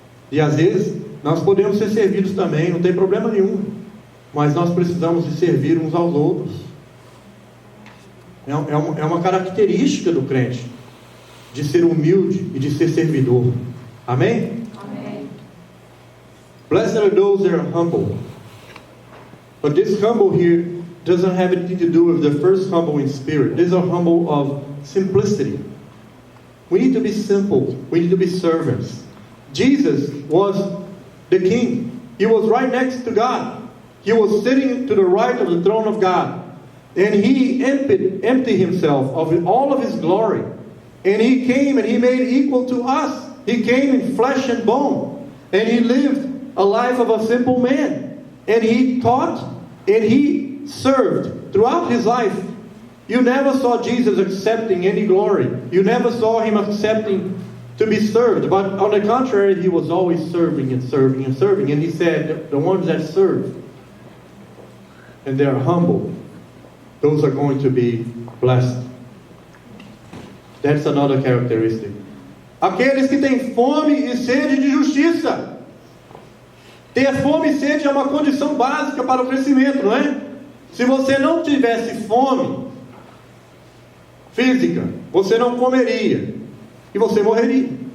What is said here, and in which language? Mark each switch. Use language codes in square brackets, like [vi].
[pt] E às vezes nós podemos ser servidos também, não tem problema nenhum. Mas nós precisamos de servir uns aos outros. É uma característica do crente, de ser humilde e de ser servidor. Amém? Amém. [en] Blessed are those that are humble. But this humble here doesn't have anything to do with the first humble in spirit. These are humble of simplicity. We need to be simple. We need to be servants. Jesus was the king. He was right next to God. He was sitting to the right of the throne of God. And he emptied himself of all of his glory. And he came and he made equal to us. He came in flesh and bone. And he lived a life of a simple man. And he taught and he served throughout his life. You never saw Jesus accepting any glory. You never saw him accepting to be served. But on the contrary, he was always serving and serving and serving. And he said, the ones that serve and they are humble, those are going to be blessed. That's another characteristic. [pt] Aqueles que têm fome e sede de justiça. Ter fome e sede é uma condição básica para o crescimento, não é? Se você não tivesse fome física, você não comeria e você morreria.